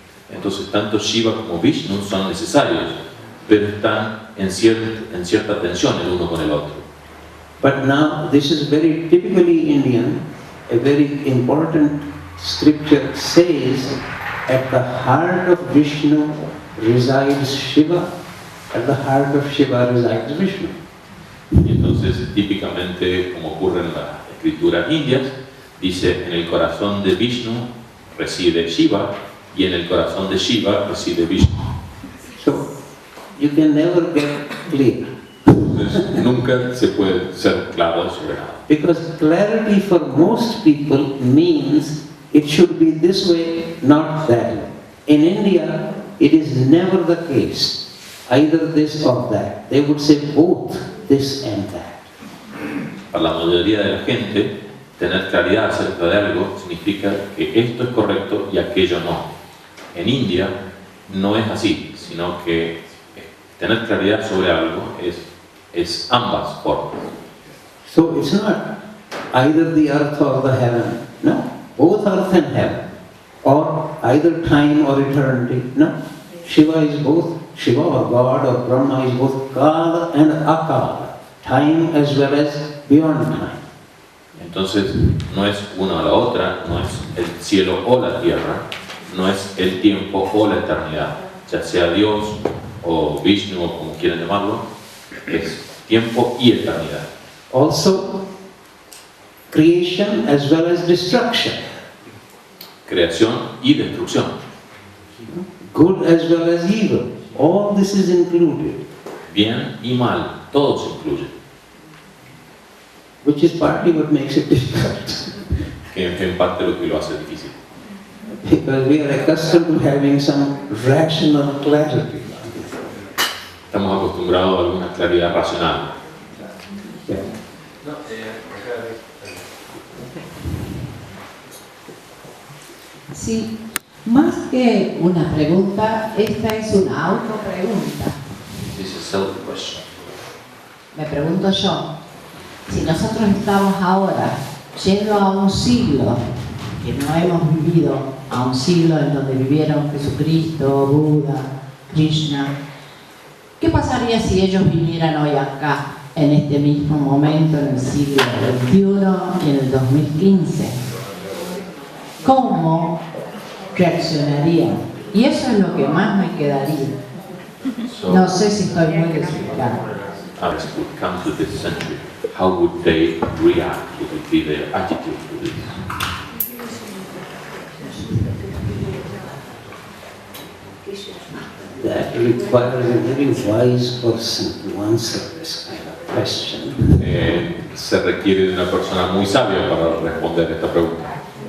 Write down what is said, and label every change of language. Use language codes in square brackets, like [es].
[es] Entonces tanto Shiva como Vishnu son necesarios, pero están en cierta tensión el uno con el otro. [en] But now, this is very typically Indian, a very important scripture says, at the heart of Vishnu resides Shiva, at the heart of Shiva resides Vishnu. [es] Y entonces, típicamente, como ocurre en las escrituras indias, dice, en el corazón de Vishnu reside Shiva, y en el corazón de Shiva reside Vishnu. [en] So, you can never get clear. [es] Entonces, nunca se puede ser claro sobre nada. [en] Because clarity for most people means it should be this way, not that way. In India, it is never the case, either this or that. They would say both this and that. [es] Para la mayoría de la gente, tener claridad acerca de algo significa que esto es correcto y aquello no. En India no es así, sino que tener claridad sobre algo es ambas formas. [en] So it's not either the earth or the heaven. No, both earth and heaven. Or either time or eternity. No, Shiva is both, Shiva or God or Brahma is both Kala and Akala. Time as well as beyond time. [es] Entonces no es una o la otra, no es el cielo o la tierra, no es el tiempo o la eternidad, ya sea Dios o Vishnu o como quieran llamarlo, es tiempo y eternidad. [en] Also, creation as well as destruction. [es] Creación y destrucción. [en] Good as well as evil. All this is included. [es] Bien y mal, todo se incluye. [en] Which is partly what makes it difficult. [es] Que en parte lo que lo hace difícil. [en] Because we are accustomed to having some rational clarity. [es] Estamos acostumbrados a alguna claridad racional. [en] Yeah. [es] Sí, más que una pregunta, esta es una autopregunta. [en] This is a self-question. [es] Me pregunto yo, si nosotros estamos ahora yendo a un siglo que no hemos vivido, a un siglo en donde vivieron Jesucristo, Buda, Krishna, ¿qué pasaría si ellos vinieran hoy acá, en este mismo momento, en el siglo XXI y en el 2015? ¿Cómo reaccionarían? Y eso es lo que más me quedaría. No sé si estoy muy desubicada. [en] As would come to this century, how would they react? What would be their attitude to this? That requires a very wise person to answer this kind of question. [es] Se requiere de una persona muy sabia para responder esta pregunta.